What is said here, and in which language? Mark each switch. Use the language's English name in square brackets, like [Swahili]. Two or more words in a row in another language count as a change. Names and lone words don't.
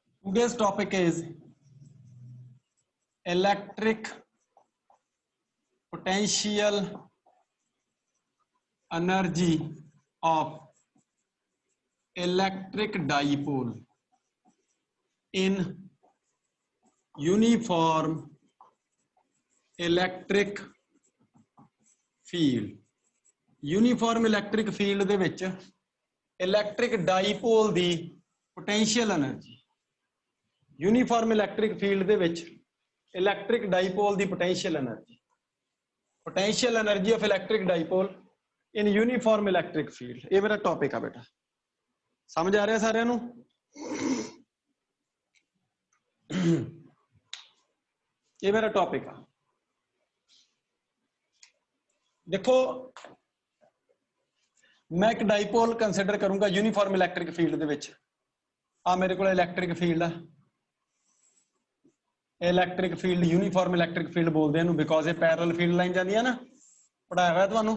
[English] Today's topic is electric potential energy of electric dipole in uniform electric field. Uniform electric field [Punjabi] ਦੇ ਵਿੱਚ [English] electric dipole ਦੀ potential energy. Uniform electric field [Punjabi] ਦੇ ਵਿੱਚ [English] electric dipole ਦੀ potential energy. Potential energy of electric dipole in uniform electric field. [Punjabi] ਇਹ ਮੇਰਾ topic ਆ ਬੇਟਾ, ਸਮਝ ਆ ਰਿਹਾ ਸਾਰਿਆਂ ਨੂੰ? ਇਹ ਮੇਰਾ topic ਆ। [Hindi] देखो मैं एक [English] dipole consider [Hindi] करूंगा [English] uniform electric field [Punjabi] ਦੇ ਵਿੱਚ। [Hindi] आ मेरे को [English] electric field [Hindi] है, [English] electric field uniform electric field [Hindi] बोलते हैं बिकॉज ये [English] parallel field line [Hindi] जाती है ना, पढ़ाया हुआ तुहानू।